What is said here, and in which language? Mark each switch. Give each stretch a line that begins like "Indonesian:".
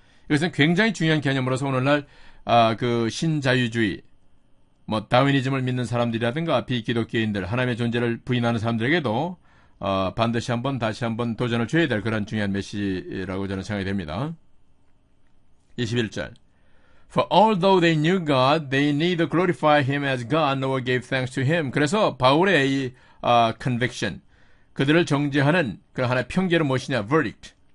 Korean: 이것은 굉장히 중요한 개념으로서 오늘날 그 신자유주의, 다윈이즘을 믿는 사람들이라든가 비기독교인들, 하나님의 존재를 부인하는 사람들에게도 반드시 다시 한번 도전을 줘야 될 그런 중요한 메시지라고 저는 생각이 됩니다. 21절.
English: For although they knew God, they neither glorified Him as God nor gave thanks to Him.
Korean: 그래서 바울의 이 conviction, 그들을 정죄하는 그 하나의 평결은 무엇이냐? verdict.